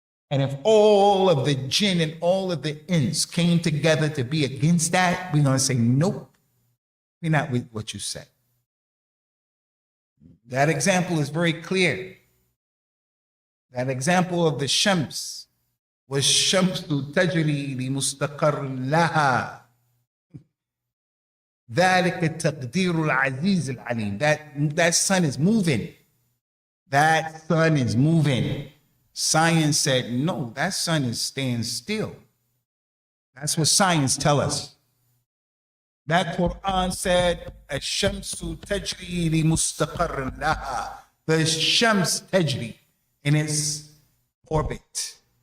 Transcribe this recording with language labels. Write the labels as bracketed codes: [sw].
[en] And if all of the jinn and all of the ins came together to be against that, we're going to say, nope, we're not with what you said. That example is very clear. That example of the Shams was [ar] Shamsu tajri li mustaqar laha. ذلك تقدير العزيز العليم. [en] That sun is moving. That sun is moving. Science said, no, that sun is staying still. That's what science tells us. That Quran said, [ar] Ash-shamsu tajri li mustaqarrin laha. [en] The Shams tajri in its orbit.